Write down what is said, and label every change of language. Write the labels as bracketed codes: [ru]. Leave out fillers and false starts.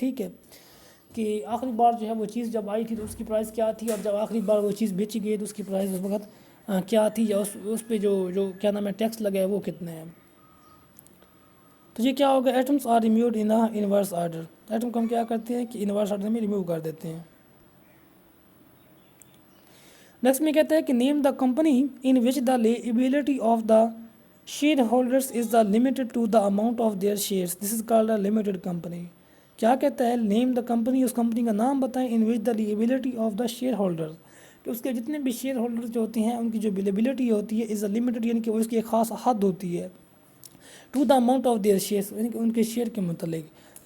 [ur] ٹھیک ہے، کہ آخری بار جو ہے وہ چیز جب آئی تھی تو اس کی پرائس کیا تھی، اور جب آخری بار وہ چیز بیچی گئی تو اس کی پرائس اس وقت کیا تھی، یا اس پہ جو کیا نام ہے ٹیکس لگا ہے وہ کتنے ہیں. تو یہ کیا ہوگا؟ [en] Atoms are removed in inverse order. [ur] Atom کو ہم کیا کرتے ہیں کہ انورس آرڈر میں ریموو کر دیتے ہیں. [en] next [ur] میں کہتا ہے کہ [en] Name the company in which the liability of the shareholders is the limited to the amount of their shares. This is called a limited company. [ur] کیا کہتا ہے؟ [en] name the company, [ur] اس کمپنی کا نام بتائیں، [en] in which the liability of the shareholder, [ur] کہ اس کے جتنے بھی شیئر ہولڈر جو ہوتے ہیں ان کی جو لیبلٹی ہوتی ہے [en] is a limited, [ur] یعنی کہ وہ اس کی ایک خاص حد ہوتی ہے. [en] to the amount of their shares, [ur] یعنی کہ ان کے شیئر کے متعلق.